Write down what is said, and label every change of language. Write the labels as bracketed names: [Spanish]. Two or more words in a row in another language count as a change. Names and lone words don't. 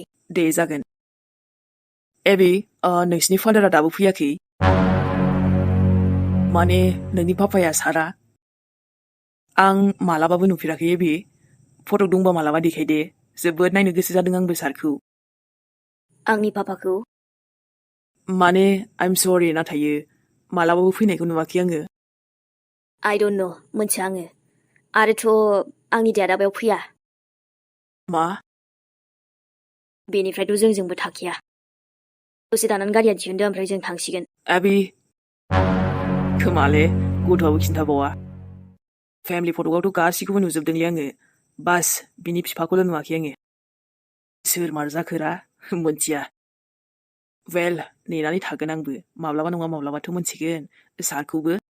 [Bodo] दे जागोन एबि नोंसिनि फादारा दाबो फैयाखै माने नोंनि पापाया सारा आं मालाबाबो नुफेराखै बे फट' दंबा मालाबा देखायदे जोबोद नायनो गोसो जादों आंबो सारखौ आंनि पापाखौ माने [English] I'm sorry [Bodo] नाथाय मालाबाबो फैनायखौ नुवाखै आङो [English] I don't know [Bodo] मोनथिया आङो आरोथ' आंनि देडा बेयाव फैया मा बेनिफ्रायथ' जोंजोंबो थाखिया दसे थानानै गारिया दिहुनदो ओमफ्राय जों थांसिगोन आबि खोमाले गथ'आबो खिन्थाबावा [English] family photo' [Bodo] आवथ' गासिखौबो नुजोबदोंलै आङो बास बिनि बिफाखौल' नुवाखै आङो सोर मार जाखोरा मोनथिया वेल नेनानै थागोन आंबो माब्लाबा नङा माब्लाबाथ' मोनथिगोन सारखौबो